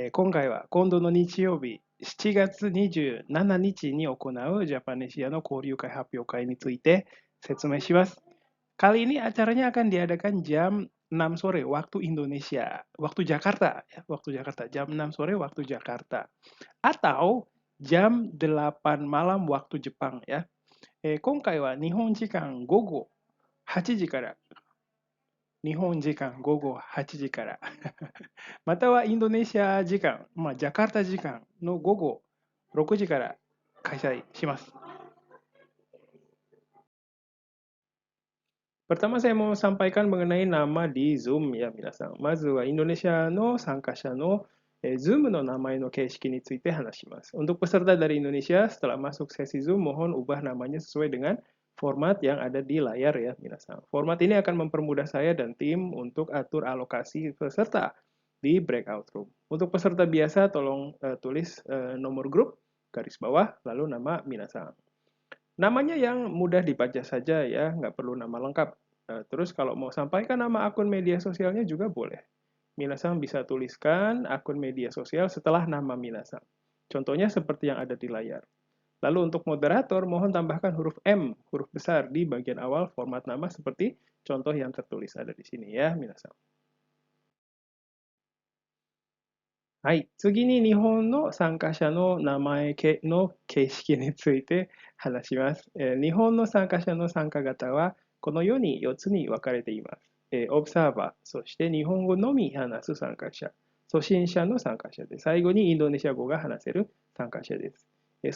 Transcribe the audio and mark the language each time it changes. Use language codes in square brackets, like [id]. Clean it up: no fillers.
[ja] 今月27日に行うジャパネシアの交流会発表会について説明します。 [id] Kali ini acaranya akan diadakan jam 6 sore waktu Indonesia, waktu Jakarta, ya, waktu Jakarta, jam 6 sore waktu Jakarta. Atau jam 8 malam waktu Jepang ya. [ja] 今回は日本時間午後8時から、日本時間午後8時からまたはインドネシア時間、ジャカルタ時間の午後6時から開催します。 [id] Pertama saya mau sampaikan mengenai nama di Zoom ya minasan. [ja] まずはインドネシアの参加者のZoom の名前の形式について話します。 [id] Untuk peserta dari Indonesia, setelah masuk sesi Zoom, mohon ubah namanya sesuai dengan format yang ada di layar ya minasan. Format ini akan mempermudah saya dan tim untuk atur alokasi peserta di breakout room. Untuk peserta biasa, tolong tulis nomor grup, garis bawah, lalu nama minasan. Namanya yang mudah dibaca saja ya, nggak perlu nama lengkap. Terus kalau mau sampaikan nama akun media sosialnya juga boleh. Minasan bisa tuliskan akun media sosial setelah nama Minasan. Contohnya seperti yang ada di layar. Lalu untuk moderator, mohon tambahkan huruf M, huruf besar di bagian awal format nama seperti contoh yang tertulis ada di sini ya, Minasan. [ja] はい。次に日本の参加者の名前の形式について話します。日本の参加者の参加型はこのように4つに分かれています。オブサーバー、そして日本語のみ話す参加者、初心者の参加者で、最後にインドネシア語が話せる参加者です。